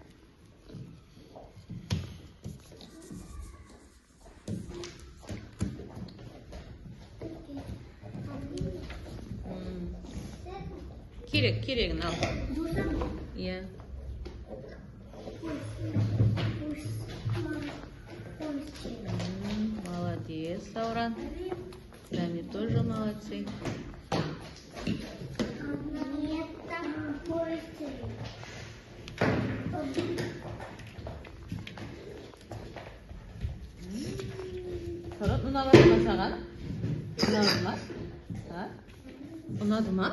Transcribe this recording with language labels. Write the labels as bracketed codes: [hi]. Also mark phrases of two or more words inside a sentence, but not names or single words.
[kk] Керегін ал. Иә. Молодец, Сауран. [ru] Они тоже молодцы. [kk] Сауран, ұнаватыр ма саған? Ұнады ма? Ұнады ма?